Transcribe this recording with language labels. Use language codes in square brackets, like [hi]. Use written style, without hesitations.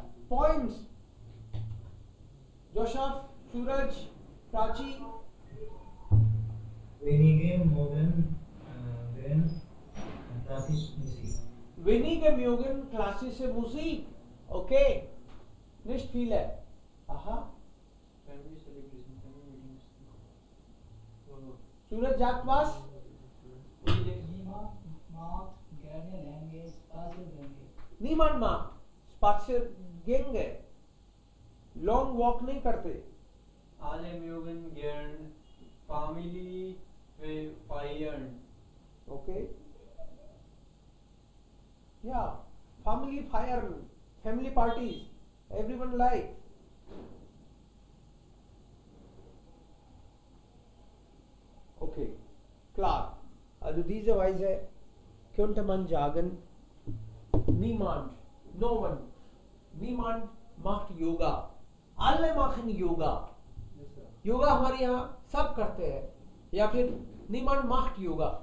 [en] Poems. Joseph, Suraj, Prachi. [de] Wenige mögen gern klassische Musik. Wenige mögen klassische Musik. Okay. Nicht viele. Aha. [en] Family celebration, family meetings. [de] Suraj sagt was? Niemand mag gerne lange Spaziergänge. Niemand mag Spaziergänge. [hi] Long walk नहीं करते. [de] Alle mögen gern Family feiern. [en] Okay. Yeah. Family feiern. Family parties. Everyone like. [de] Okay. Klar. Also diese Weise könnte man sagen, niemand, no one, niemand macht Yoga. Alle machen Yoga. [en] Yes, sir. [hi] Yoga हमारे यहाँ सब करते हैं. या फिर [de] niemand macht Yoga.